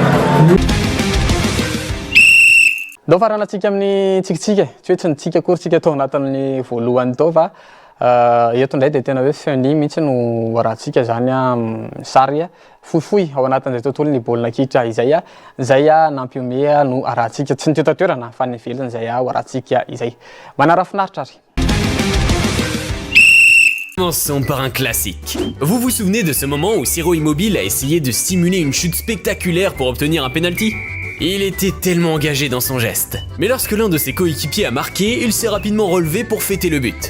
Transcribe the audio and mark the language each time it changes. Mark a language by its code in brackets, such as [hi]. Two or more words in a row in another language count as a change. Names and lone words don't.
[mg] Ndao faranantsika amin'ny tsikitsika tsy hoe tsy nitsika akory tsika tao anatin'ny voalohany tao fa eto indray dia tena hoe feni mihitsy no arahantsika zany sary fohifohy ao anatin'izay tontolo ny baolina kitra izay nampiome no arahantsika tsy ny toerana fa ny ivelany izay arahantsika izay manara-finaritra ary. [fr] Commençons par un classique. Vous vous souvenez de ce moment où Ciro Immobile a essayé de simuler une chute spectaculaire pour obtenir un penalty? Il était tellement engagé dans son geste. Mais lorsque l'un de ses coéquipiers a marqué, il s'est rapidement relevé pour fêter le but.